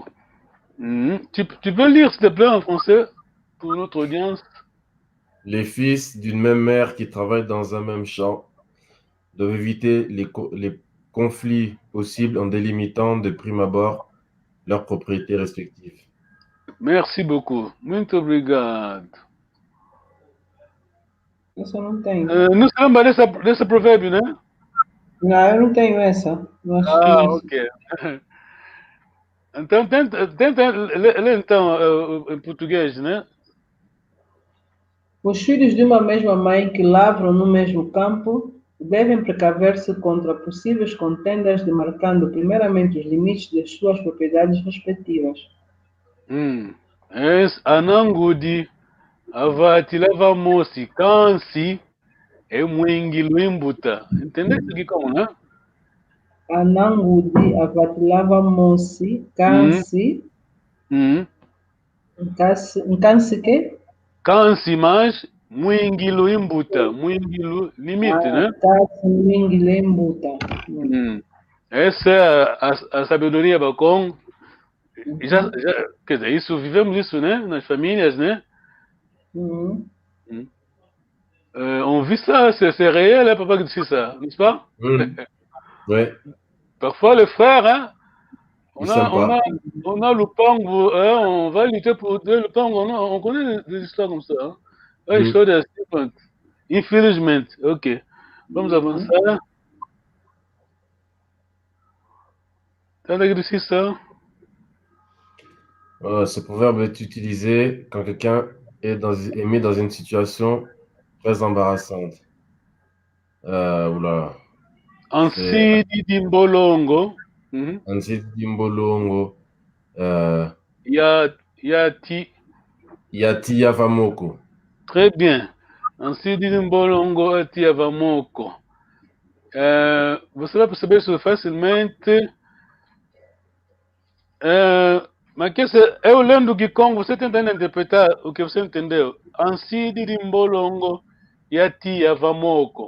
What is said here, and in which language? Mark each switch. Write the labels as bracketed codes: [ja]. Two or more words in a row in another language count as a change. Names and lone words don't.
[fr] Tu peux lire, s'il te plaît, en français pour notre audience? Les fils d'une même mère qui travaillent dans un même champ doivent éviter les conflits possibles en délimitant de prime abord leurs propriétés respectives. Merci beaucoup. [pt] Muito obrigado. Essa eu não tenho. Não se lembra desse provérbio, né? Não, eu não tenho essa. Eu acho que Ok. Então, tenta ler então em português, né? os filhos de uma mesma mãe que lavram no mesmo campo devem precaver-se contra possíveis contendas, demarcando primeiramente os limites das suas propriedades respectivas. [kg] Anangudi, avatilava mosi, kansi, e mwingi luimbuta. [pt] Entendeu isso aqui como, né? [kg] Anangudi, avatilava mosi, Hum, cansi, hum. cansi que? Kansi, mas mwingi luimbuta. Mwingi limite, né? Cansi mingi lembuta. [pt] Essa é a sabedoria Bacon. Quer dizer, isso, vivemos isso, né? Nas famílias, né? Uhum. [fr] On vit ça, c'est réel, hein, papa qui dit ça, n'est-ce pas? Ouais, Parfois, les frères, hein, c'est sympa. on a le pango, hein, on va lutter pour le pango, on connaît des histoires comme ça. Hein. Ouais, [en] show the different. Infringement, [pt] ok. Vamos avançar. [fr] T'as réussi ça? Ce proverbe est utilisé quand quelqu'un est mis dans une situation très embarrassante. Oula. [kg] Ansi di Mbolongo. Ansi Dimbolongo. Yati. Yati Yavamoko. [fr] Très bien. [kg] Ansi di Mbolongo Yati Yavamoko. [pt] Você vai perceber isso facilmente. Mas que eu lendo que com você tentando interpretar o que você entendeu. [kg] Ansi di Mbolongo Yati Yavamoko.